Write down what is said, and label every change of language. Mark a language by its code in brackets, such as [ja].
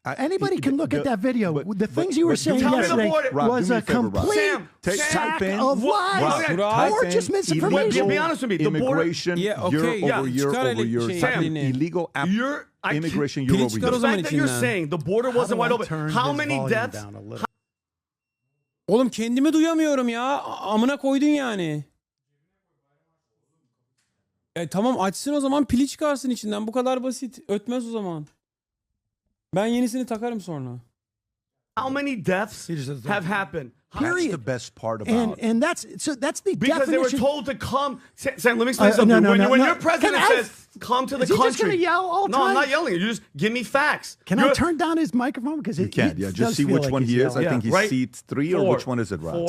[en] anybody can look at that video. The things you were saying yesterday was a complete sack of lies or just misinformation. Be honest with me. The immigration, year over year. Sam, illegal immigration year over year. The fact that you're saying the border wasn't wide open. How many deaths? [tr] Oğlum kendimi duyamıyorum ya. Amına koydun yani. Tamam açsın o zaman, pili çıkarsın içinden. Bu kadar basit. Ötmez o zaman. Ben yenisini takarım sonra. [en] How many deaths have happened? That's the best part about it. And that's the because definition. They were told to come. Sam, let me explain something. When your president says come to the country, just going to yell all the time? No, I'm not yelling. You just give me facts. Can I turn down his microphone because you can't? Yeah, just see which one he is. I think he's seat 3 or which one is it, Rob?